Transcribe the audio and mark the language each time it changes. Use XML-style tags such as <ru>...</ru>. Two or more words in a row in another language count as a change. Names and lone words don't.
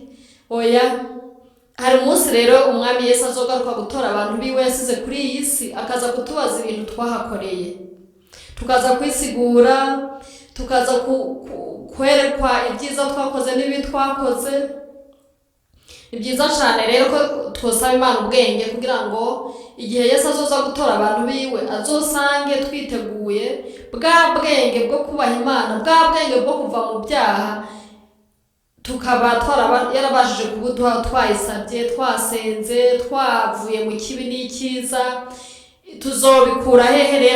<rn>Oya, hari umunsi rero umwami Yesu azogaruka gutora abantu biwe yasize kuri iyi si, akaza kutubaza ibintu twahakoreye, tukaza kwisigura, tukaza kwerekwa ibyiza twakoze n'ibi twakoze. Ni byiza cyane rero ko twosaba Imana ubwenge kugira ngo igihe Yesu azoza gutora abantu biwe azosange twiteguye bwa bwenge bwo kubaha Imana, bwa bwenge bwo kuva mu byaha, tukaba yarabashije kubuduha twayisabye, twasenze, twavuye mu kibi n'icyiza. Tuzobikura hehe rero?</rn>